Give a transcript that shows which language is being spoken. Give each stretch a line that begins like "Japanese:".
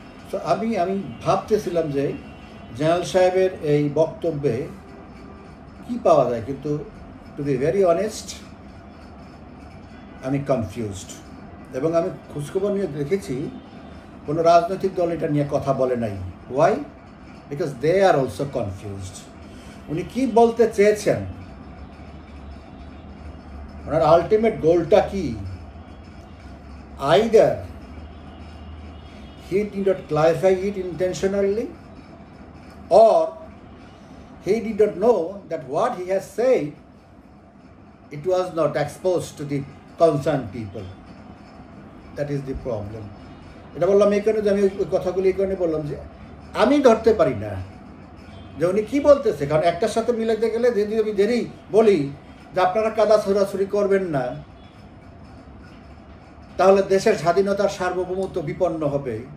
Bangla: তো আমি ভাবতেছিলাম যে জেনারেল সাহেবের এই বক্তব্যে কি পাওয়া যায়, কিন্তু
English: to be very honest
Bangla: আমি কনফিউজড। এবং আমি খোঁজখবর নিয়ে দেখেছি কোনো রাজনৈতিক দল এটা নিয়ে কথা বলে নাই। Y?
English: Because they are also confused.
Bangla: উনি কি বলতে চেয়েছেন, ওনার আলটিমেট গোলটা কি?
English: Either he did not clarify it intentionally, or he did not know that what he has said, it was not exposed to the concerned people. That is the problem.
Bangla: এটা বললাম এই কারণে যে আমি ওই কথাগুলি এই কারণে বললাম যে আমি ধরতে পারি না যে উনি কী বলতেছে। কারণ একটার সাথে মিলাতে গেলে যদি আমি দেরি বলি যে আপনারা কাদা ছোড়াছুড়ি করবেন না, তাহলে দেশের স্বাধীনতার সার্বভৌমত্ব বিপন্ন হবে।